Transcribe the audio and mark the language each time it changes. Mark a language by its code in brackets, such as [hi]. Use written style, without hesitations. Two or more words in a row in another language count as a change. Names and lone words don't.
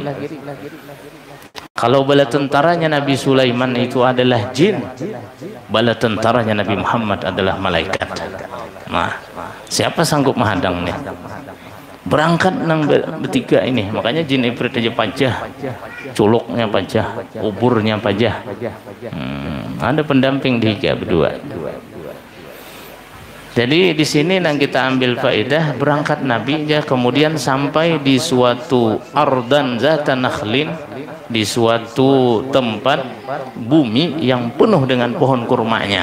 [id] Kalau bala tentaranya Nabi Sulaiman itu adalah jin, bala tentaranya Nabi Muhammad adalah malaikat. Nah, siapa sanggup menghadang nih? Berangkat nang bertiga ini, makanya jin ifrit aja pajah, culuknya pajah, uburnya pajah. Ada pendamping dia berdua. Jadi di sini yang kita ambil faedah, berangkat Nabi ya, kemudian sampai di suatu [ar] أرضا ذات نخل, [id] di suatu tempat bumi yang penuh dengan pohon kurmanya.